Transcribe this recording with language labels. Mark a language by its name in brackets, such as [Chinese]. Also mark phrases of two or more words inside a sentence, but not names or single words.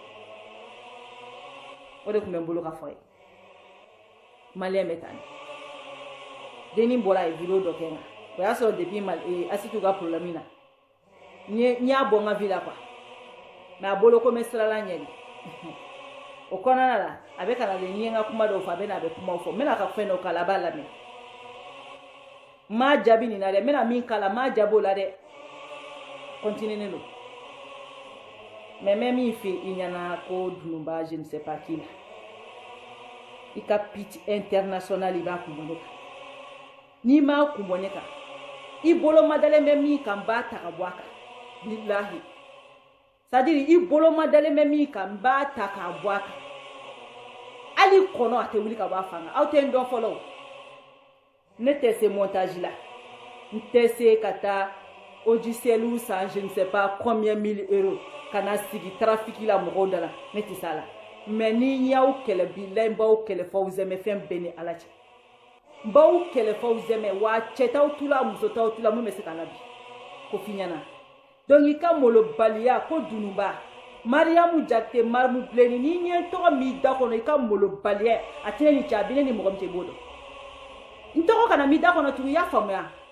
[Bambara] o de tun bɛ n bolo ka fɔ ye maliyɛn bɛ tan denni bɔra a ye video dɔ kɛ n kan o y'a sɔrɔ depuis Asitu ka problème na n y'a bɔ n ka vie la quoi mais a bolo ko n bɛ sirala ɲɛ de o kɔnɔna la a bɛ ka na de n ye n ka kuma dɔw fɔ a bɛ na a bɛ kumaw fɔ n bɛna ka fɛn dɔw k'a la a b'a lamɛn n m'a jaabi nin na dɛ n bɛna min k'a la n m'a jaabi o la dɛ continuer don mais n bɛ min fɛ i ɲɛna ko Dunuba [French] je ne sais pas qui [Bambara] la i ka piti international i b'a kun bɔ ne kan n'i m'a kun bɔ ne kan i bolo madalen bɛ min kan n b'a ta ka bɔ a kan bilahi [French] c'est à dire [Bambara] i bolo madalen bɛ min kan n b'a ta k'a bɔ a kan hali kɔnɔ a tɛ wuli ka bɔ a fan kan aw tɛ n dɔn fɔlɔ o ne tɛ se montage la n tɛ se ka taa logiciel san [French] je ne sais pas combien [Bambara] 1000 euros ka na sigi trafic la mɔgɔw da la ne tɛ se a la mais ni y'aw kɛlɛ bilahi n b'aw kɛlɛ f'aw zɛmɛ fɛn bɛɛ ni Ala cɛ n b'aw kɛlɛ f'aw zɛmɛ wa cɛ t'aw tu la muso t'aw tu la mun bɛ se ka na bi ko f'i ɲɛna donc i ka molobaliya ko Dunuba Mariamu Jakite Mamu Bilenni n'i ɲɛ tɔgɔ min da kɔnɔ i ka molobaliya a tɛ ne ni cɛ a bɛ ne ni mɔgɔ min cɛ i b'o dɔn n tɔgɔ kana min da kɔnɔ tugun i y'a faamuya